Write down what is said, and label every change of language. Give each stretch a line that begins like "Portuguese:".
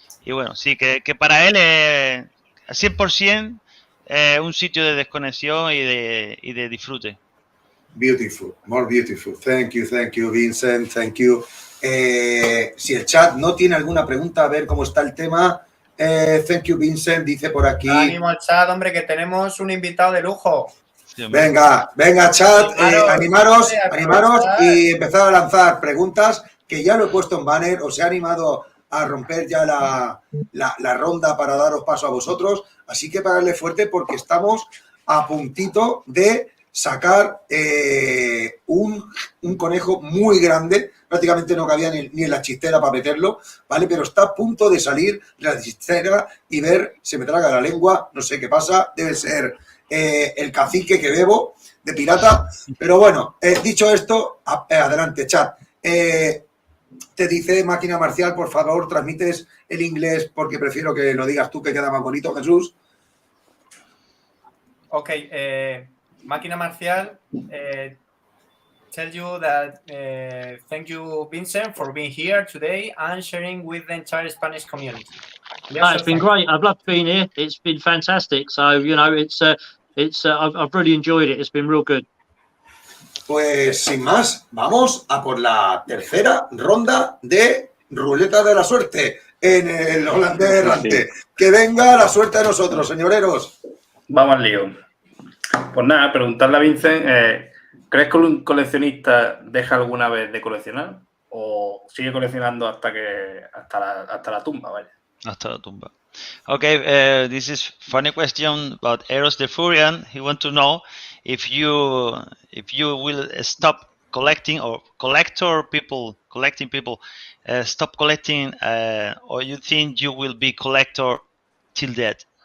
Spanish: Y bueno, sí, que para él es 100% un sitio de desconexión y de disfrute.
English: Beautiful, more beautiful. Thank you, Vincent, thank you.
Spanish: Si el chat no tiene alguna pregunta, a ver cómo está el tema.
English: Thank you,
Spanish: Vincent, dice por aquí. Ánimo al chat, hombre, que tenemos un invitado de lujo. Sí, venga, chat, animaros y empezar a lanzar preguntas, que ya lo he puesto en banner, os he animado a romper ya la ronda para daros paso a vosotros, así que pagadle fuerte porque estamos a puntito de sacar un conejo muy grande, prácticamente no cabía ni en la chistera para meterlo, ¿vale? Pero está a punto de salir de la chistera y ver, se me traga la lengua, no sé qué pasa, debe ser el cacique que bebo de pirata, pero bueno, dicho esto, adelante, chat. Te dice Máquina Marcial, por favor, transmites el inglés porque prefiero que lo digas tú, que queda más bonito, Jesús.
English: Ok, Máquina Marcial, tell you that thank you, Vincent, for being here today and sharing with the entire Spanish community. It's been great. I've loved being here. It's been fantastic. So, you know, I've really enjoyed it. It's been real good.
Spanish: Pues sin más, vamos a por la tercera ronda de ruleta de la suerte en el holandés errante. Que venga la suerte de nosotros, señoreros. Vamos al lío. Pues nada, preguntarle a Vincent, ¿crees que un coleccionista deja alguna vez de coleccionar o sigue coleccionando hasta la tumba, vaya? Hasta la tumba.
English: Okay, this is funny question about Eros the Furian. He want to know if you will stop collecting or collecting people stop collecting, or you think you will be collector till death?